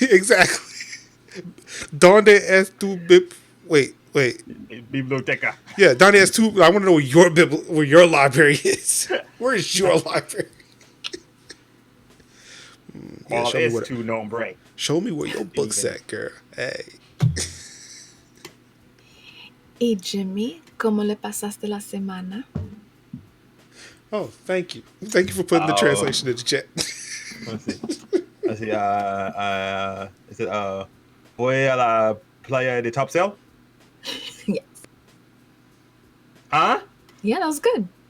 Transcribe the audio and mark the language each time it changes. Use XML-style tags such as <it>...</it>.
<en>Exactly.</en> <es>Donde es tu...</es> <en>Wait.</en> <es>Biblioteca. Yeah, Donde es tu...</es> <en>I want to know where your library is. Where is your library?</en> <es>Yeah, es tu nombre.</es> <en>Show me where your book's at, girl. Hey.</en> <es>Y Jimmy, ¿cómo le pasaste la semana?</es> <en>Oh, thank you. Thank you for putting the translation in the chat. Let's see. Is it</en> <es>Voy a la playa de Topsail?</es> <en>Yes. Huh? Yeah, that was good.</en>